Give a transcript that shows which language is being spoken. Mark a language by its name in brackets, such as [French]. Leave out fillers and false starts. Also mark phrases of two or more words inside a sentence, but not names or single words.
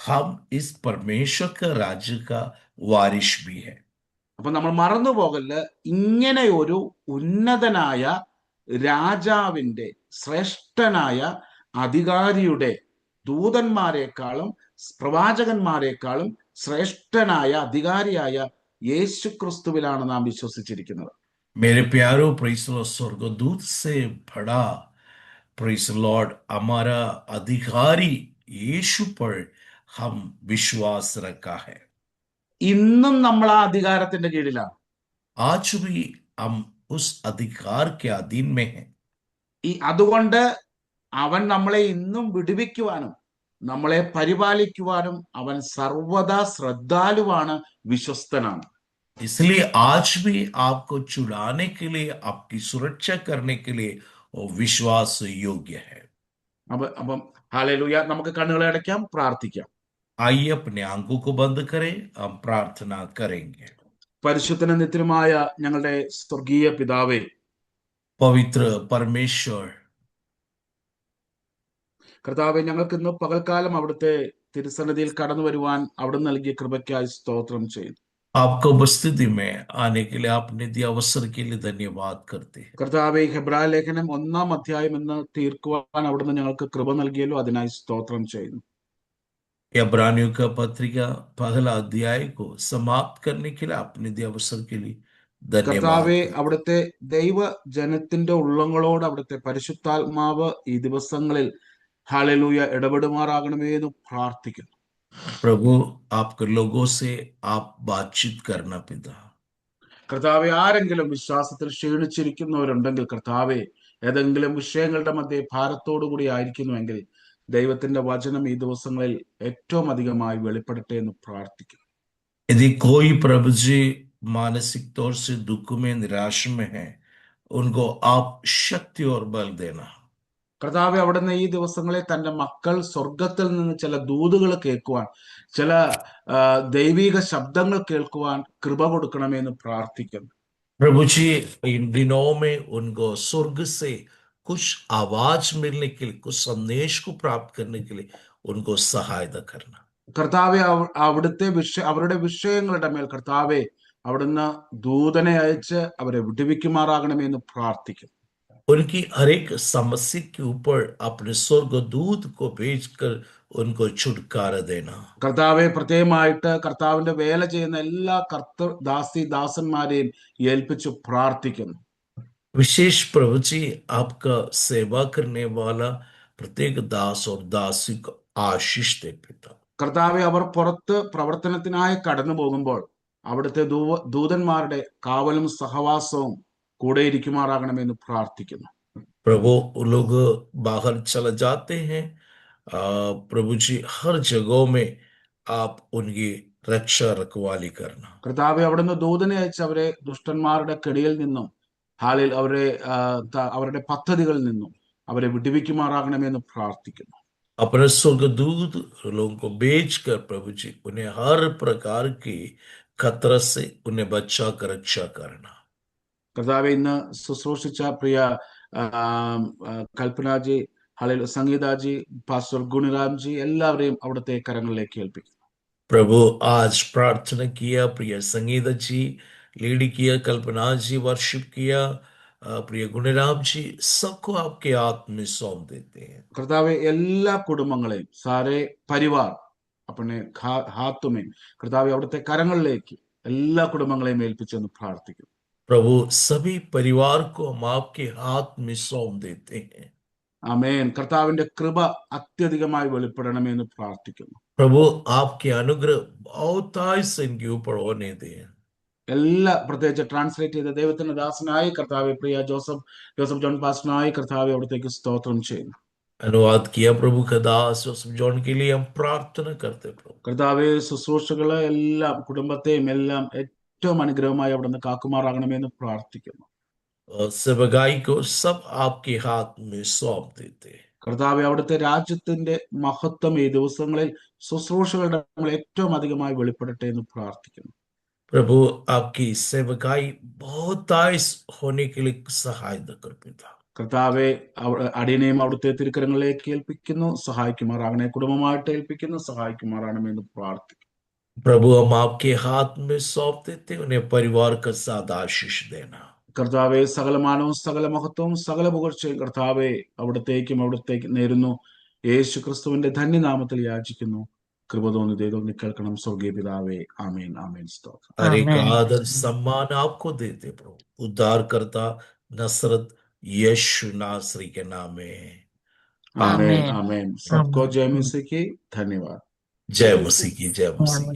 [Hindi] हम इस परमेश्वर का राज्य का वारिश भी है। [Malayalam] അപ്പൊ നമ്മൾ മറന്നു പോകല്ല, ഇങ്ങനെ ഒരു ഉന്നതനായ രാജാവിന്റെ, ശ്രേഷ്ഠനായ അധികാരിയുടെ, ദൂതന്മാരെക്കാളും പ്രവാചകന്മാരെക്കാളും ശ്രേഷ്ഠനായ അധികാരിയായ യേശു ക്രിസ്തുവിലാണ് നാം വിശ്വസിച്ചിരിക്കുന്നത്. [Hindi] मेरे प्यारो [English] praise Lord, [Hindi] स्वर्गदूत से बड़ा [English] praise Lord [Hindi] हमारा अधिकारी यीशु पर हम विश्वास रखा है। [Malayalam] ഇന്നും നമ്മൾ ആ അധികാരത്തിന്റെ കീഴിലാണ്. [Hindi] आज भी हम उस अधिकार के अधीन में हैं। [Malayalam] അതുകൊണ്ട് അവൻ നമ്മളെ ഇന്നും വിടുവിക്കുവാനും നമ്മളെ പരിപാലിക്കുവാനും അവൻ സർവദാ ശ്രദ്ധാലുവാണ്, വിശ്വസ്തനാണ്. [Hindi] इसलिए आज भी आपको छुड़ाने के लिए, आपकी सुरक्षा करने के लिए वो विश्वास योग्य है। [Malayalam] അപ്പം ഹല്ലേലൂയ. നമുക്ക് കണ്ണുകളെ അടയ്ക്കാം, പ്രാർത്ഥിക്കാം. [Hindi] आइए अपने आंखों को बंद करें, हम प्रार्थना करेंगे। [Malayalam] പരിശുദ്ധന നിത്യമായ ഞങ്ങളുടെ സ്വർഗീയ പിതാവേ, [Hindi] पवित्र परमेश्वर, [Malayalam] കർത്താവെ, ഞങ്ങൾക്ക് ഇന്ന് പകൽക്കാലം അവിടുത്തെ തിരുസന്നിധിയിൽ കടന്നു വരുവാൻ അവിടുന്ന് നൽകിയ കൃപയ്ക്കായി സ്തോത്രം ചെയ്യുന്നു. [Hindi] आपको उपस्थिति में आने के लिए आपने दिया अवसर के लिए धन्यवाद करते हैं। [Malayalam] കർത്താവെ, ഹെബ്രായ ലേഖനം 1-ാം അധ്യായം എന്ന് തീർക്കുവാൻ അവിടുന്ന് ഞങ്ങൾക്ക് കൃപ നൽകിയല്ലോ, അതിനായി സ്തോത്രം ചെയ്യുന്നു. [Hindi] इब्रानियों का पत्रिका पहला अध्याय को समाप्त करने के लिए आपने दिया अवसर के लिए धन्यवाद [Malayalam] കർത്താവെ, [Hindi] करते हैं। [Malayalam] അവിടുത്തെ ദൈവ ജനത്തിന്റെ ഉള്ളങ്ങളോട് അവിടുത്തെ പരിശുദ്ധാത്മാവ് ഈ ദിവസങ്ങളിൽ ഹല്ലേലൂയ ഇടപെടുമാറാകണമേ എന്ന് പ്രാർത്ഥിക്കുന്നു. [Hindi] प्रभु, आपके लोगों से आप बातचीत करना पिता। [Malayalam] കർത്താവെ, ആരെങ്കിലും വിശ്വാസത്തിൽ ക്ഷീണിച്ചിരിക്കുന്നവരുണ്ടെങ്കിൽ, കർത്താവെ, ഏതെങ്കിലും വിഷയങ്ങളുടെ മധ്യേ ഭാരത്തോടു കൂടി ആയിരിക്കുന്നുവെങ്കിൽ, ദൈവത്തിന്റെ വചനം ഈ ദിവസങ്ങളിൽ ഏറ്റവും അധികമായി വെളിപ്പെടട്ടെ എന്ന് പ്രാർത്ഥിക്കുന്നു. [Hindi] यदि कोई प्रभु जी मानसिक तौर से दुख में, निराश में है, उनको आप शक्ति और बल देना। [Malayalam] കർത്താവെ, അവിടുന്ന് ഈ ദിവസങ്ങളിൽ തന്റെ മക്കൾ സ്വർഗത്തിൽ നിന്ന് ചില ദൂതുകൾ കേൾക്കുവാൻ, ചില ദൈവിക ശബ്ദങ്ങൾ കേൾക്കുവാൻ കൃപ കൊടുക്കണമെന്ന് പ്രാർത്ഥിക്കുന്നു. [Hindi] प्रभु जी, इन दिनों में उनको स्वर्ग से कुछ आवाज मिलने के लिए, कुछ संदेश को प्राप्त करने के लिए उनको सहायता करना। [Malayalam] കർത്താവെ, അവിടുത്തെ അവരുടെ വിഷയങ്ങളുടെ മേൽ കർത്താവെ അവിടുന്ന് ദൂതനെ അയച്ച് അവരെ വിടുവിക്കുമാറാകണമെന്ന് പ്രാർത്ഥിക്കുന്നു. [Hindi] उनकी हर एक समस्या के ऊपर अपने स्वर्गदूत को भेजकर उनको छुटकारा देना। [Malayalam] കർത്താവെ, പ്രത്യേകമായിട്ട് കർത്താവിന്റെ വേല ചെയ്യുന്ന എല്ലാ ദാസന്മാരെയും ഏൽപ്പിച്ചു പ്രാർത്ഥിക്കുന്നു. [Hindi] विशेष प्रभु जी, आपका सेवा करने वाला प्रत्येक दास और दासी को आशीष दे पिता। [Malayalam] കർത്താവെ, അവർ പുറത്ത് പ്രവർത്തനത്തിനായി കടന്നു പോകുമ്പോൾ അവിടുത്തെ ദൂതന്മാരുടെ കാവലും സഹവാസവും കൂടെ ഇരിക്കുമാറാകണമെന്ന് പ്രാർത്ഥിക്കുന്നു. [Hindi] प्रभु, वो लोग बाहर चले जाते हैं, प्रभु जी हर जगहों में आप उनकी रक्षा रखवाली करना। [Malayalam] കർത്താവെ, അവിടുന്ന് ദൂതനെ അയച്ച് അവരെ ദുഷ്ടന്മാരുടെ കെടിയിൽ നിന്നും അവരുടെ പദ്ധതികളിൽ നിന്നും അവരെ വിടുവിക്കുമാറാകണമെന്ന് പ്രാർത്ഥിക്കുന്നു. [Hindi] अपने स्वर्गदूत लोगों को भेजकर प्रभु जी उन्हें हर प्रकार की खतरा से उन्हें बचा कर रक्षा करना। [Malayalam] കർത്താവെ, ഇന്ന് ശുശ്രൂഷിച്ച പ്രിയ കൽപ്പനാജി, സംഗീതാജി, പാസ്റ്റർ ഗുണിറാംജി, എല്ലാവരെയും അവിടുത്തെ കരങ്ങളിലേക്ക് ഏൽപ്പിക്കുന്നു. [Hindi] प्रभु, आज प्रार्थना किया प्रिय संगीता जी, लीड किया कल्पना जी, वर्शिप किया प्रिय गुणराम जी, सबको आपके हाथ में सौंप देते हैं। [Malayalam] കർത്താവെ, എല്ലാ കുടുംബങ്ങളെയും [Hindi] सारे परिवार अपने हाथ में [Malayalam] കർത്താവെ അവിടുത്തെ കരങ്ങളിലേക്ക് എല്ലാ കുടുംബങ്ങളെയും ഏൽപ്പിച്ചെന്ന് പ്രാർത്ഥിക്കുന്നു. [Hindi] प्रभु, सभी परिवार को हम आपके हाथ में सौंप देते हैं। [Malayalam] ആമേൻ. കർത്താവിന്റെ കൃപ അത്യധികമായി വെളിപ്പെടണമെന്ന് പ്രാർത്ഥിക്കുന്നു. [Hindi] प्रभु, आपके अनुग्रह बहुतायत से इनके ऊपर होने दें। [Malayalam] എല്ലാ പ്രത്യേകിച്ച് ട്രാൻസ്ലേറ്റ് ചെയ്ത ദൈവത്തിന്റെ ദാസനായി കർത്താവെ പ്രിയ ജോസഫ് ജോൺ പാസ്റ്ററിനായി കർത്താവെ അവിടത്തേക്ക് സ്തോത്രം ചെയ്യുന്നു. [Hindi] अनुवाद किया प्रभु का दास जोसेफ जॉन के लिए हम प्रार्थना करते प्रभु। [Malayalam] കർത്താവെ, ശുശ്രൂഷകളെ എല്ലാം കുടുംബത്തെയും എല്ലാം ഏറ്റവും അനുഗ്രഹമായി അവിടുന്ന് കാക്കുമാറാകണമെന്ന് പ്രാർത്ഥിക്കുന്നു. [Hindi] सेवकाई को सब आपके हाथ में सौंप देते। [Malayalam] കർത്താവെ, അവിടുത്തെ രാജ്യത്തിന്റെ മഹത്വം ഈ ദിവസങ്ങളിൽ ശുശ്രൂഷകളുടെ ഏറ്റവും അധികമായി വെളിപ്പെടട്ടെ എന്ന് പ്രാർത്ഥിക്കുന്നു. [Hindi] प्रभु, आपकी सेवकाई बहुतायत होने के लिए सहायता कर पिता। [Malayalam] കർത്താവെ, അടിയനെയും അവിടുത്തെ തിരുക്കരങ്ങളിലേക്ക് ഏൽപ്പിക്കുന്നു, സഹായിക്കുമാറാകണേ. കുടുംബമായിട്ട് ഏൽപ്പിക്കുന്നു, സഹായിക്കുമാറാകണമെന്ന് പ്രാർത്ഥിക്കുന്നു. [Hindi] प्रभु हम आपके हाथ में सौंप देते, उन्हें परिवार का साथ आशीष देना। [Malayalam] കർത്താവെ, സകല മാനവും സകല മഹത്വവും സകല പുകഴ്ചയും കർത്താവെ അവിടത്തേക്ക് നേരുന്നു. യേശു ക്രിസ്തുവിന്റെ ധന്യനാമത്തിൽ യാചിക്കുന്നു. കൃപ തോന്നി ദൈവം കേൾക്കണം. സ്വർഗീയ പിതാവേ, ആമേൻ ആമേൻ. സ്തോത്രം. [Hindi] हर एक आमीन। आदर सम्मान आपको देते प्रभु, उद्धारकर्ता नसरत यीशु नासरी के नाम में। आमेन आमीन। आमेन। सबको आमीन। जय मसीह की। धन्यवाद। जय मसीह की, जय मसीह की।